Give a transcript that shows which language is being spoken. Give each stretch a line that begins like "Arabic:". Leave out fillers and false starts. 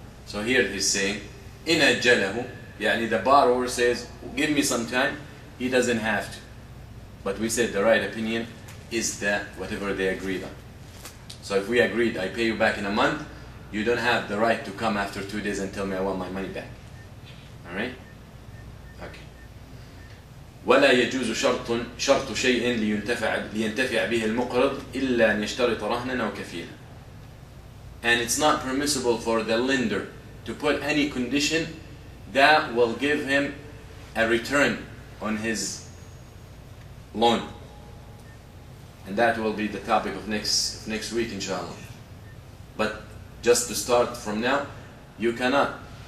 English: So here he's saying,
Arabic: إِنْ أَجَّلَهُ, يعني
English: the borrower says, give me some time, he doesn't have to. But we said the right opinion is that whatever they agreed on. So if we agreed, I pay you back in a month, you don't have the right to come after 2 days and tell me I want my money back. Alright? Okay.
Arabic: ولا يجوز شرط شيء لينتفع به المقرض إلا أن يشترط رهنا أو كفيلا.
English: And it's not permissible for the lender to put any condition that will give him a return on his loan. And that will be the topic of next week, inshallah. But just to start from now, you cannot.